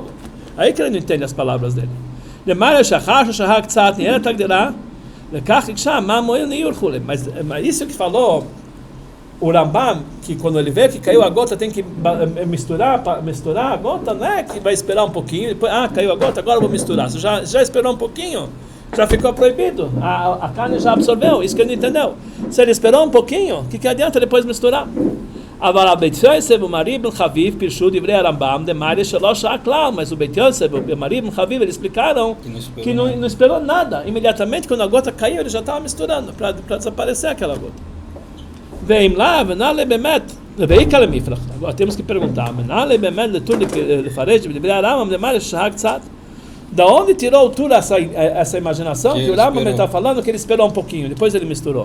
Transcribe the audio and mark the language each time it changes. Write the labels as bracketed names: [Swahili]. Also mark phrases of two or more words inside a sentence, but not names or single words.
[Portuguese] Aí que ele não entende as palavras dele. Mas isso que falou o Rambam, que quando ele vê que caiu a gota tem que misturar a gota, não é que vai esperar um pouquinho, depois, caiu a gota, agora vou misturar. Você já esperou um pouquinho, já ficou proibido, a carne já absorveu, isso que ele não entendeu. Se ele esperou um pouquinho, o que adianta depois misturar? Mas o Beit Yosef e o Mari ben Chaviv eles explicaram que não esperou nada. Imediatamente quando a gota caiu, ele já estava misturando para desaparecer aquela gota. Agora temos que perguntar: da onde tirou o Tur essa imaginação que o Rambam está falando que ele esperou um pouquinho, depois ele misturou?